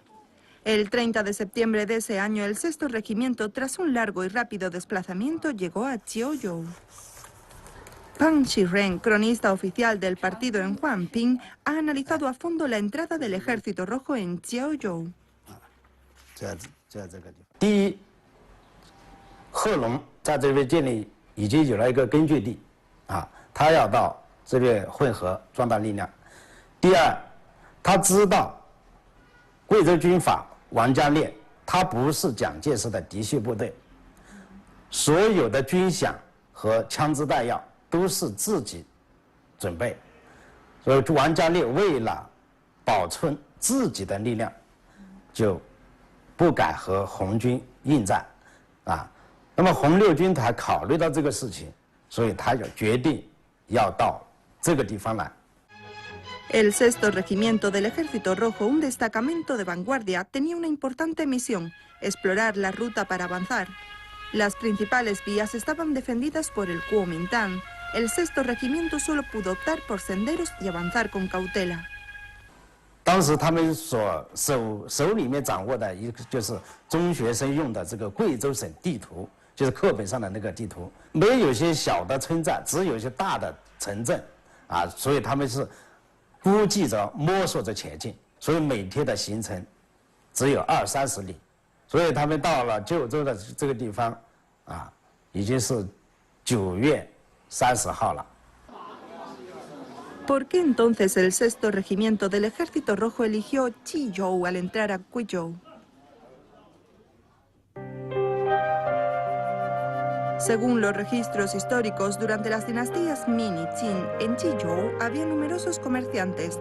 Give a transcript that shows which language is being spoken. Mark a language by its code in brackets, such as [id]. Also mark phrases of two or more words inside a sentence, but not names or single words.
[es] El 30 de septiembre de ese año, el sexto regimiento, tras un largo y rápido desplazamiento, llegó a Jiuzhou. Pang Shiren, cronista oficial del partido en Huangping, ha analizado a fondo la entrada del Ejército Rojo en Jiuzhou. [zh] 第一，贺龙在这边建立已经有了一个根据地，他要到这边汇合壮大力量。第二，他知道贵州军阀王家烈他不是蒋介石的嫡系部队，所有的军饷和枪支弹药都是自己准备，所以王家烈为了保存自己的力量，就不敢和红军应战，那么红六军团考虑到这个事情，所以他就决定要到这个地方来。 [es] El sexto regimiento del Ejército Rojo, un destacamento de vanguardia, tenía una importante misión: explorar la ruta para avanzar. Las principales vías estaban defendidas por el Kuomintang. El sexto regimiento solo pudo optar por senderos y avanzar con cautela. [zh] 当时他们手里面掌握的一个就是中学生用的这个贵州省地图，就是课本上的那个地图，没有些小的村寨，只有一些大的城镇，所以他们是 估计着摸索着前进，所以每天的行程只有20-30里，所以他们到了jiuzhou州的这个地方，已经是9月30号了。 [es] ¿Por qué entonces el sexto regimiento del Ejército Rojo eligió Jiuzhou al entrar a Guizhou? Según los registros históricos, durante las dinastías Ming y Qin, en Jiuzhou había numerosos comerciantes.